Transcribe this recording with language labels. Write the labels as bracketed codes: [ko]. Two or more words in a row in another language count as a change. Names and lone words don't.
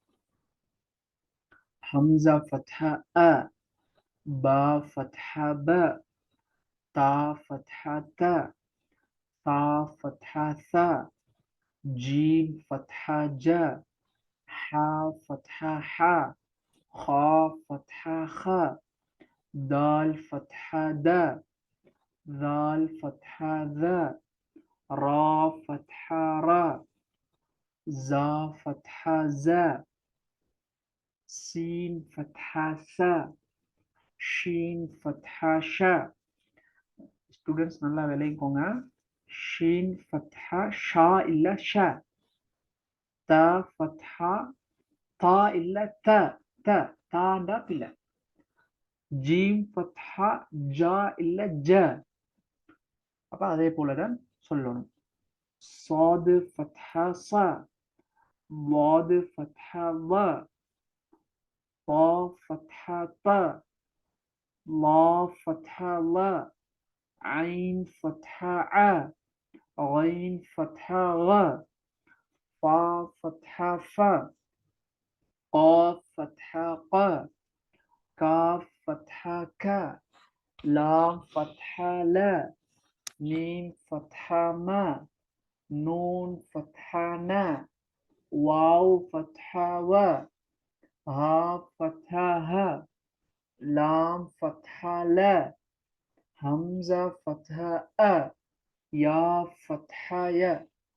[ar] همزة فتحة أ، با فتحة ب، تا فتحة ت, ثا فتحة ث، جيم فتحة ج، حا فتحة ح, خا فتحة خ، دال فتحة د، ذال فتحة ذ، را فتحة ر، زا فتحة ز، سين فتحة س، شين فتحة ش. [ta] ஸ்டூடெண்ட்ஸ் நல்லா விளைவிக்கோங்க. [ar] شين فتحة [ta] ஷா இல்ல ஷ. த ஃபத்ஹா தா இல்ல த. த தாண்டா பிள்ளை. [ar] جيم فتحة [ta] ஜா இல்ல ஜ. அப்ப அதே போலதான் சொல்லணும். [ar] صاد فتحة ص، ضاد فتحة ض، طا فتحة ط، ظا فتحة ظ، عين فتحة ع، غين فتحة غ، فا فتحة ف، قاف فتحة ق، كاف فتحة ك، لام فتحة ل، ميم فتحة م، نون فتحة ن، واو فتحة و، ها فتحة ه، لام فتحة ل، همزة فتحة أ، يا فتحة ي.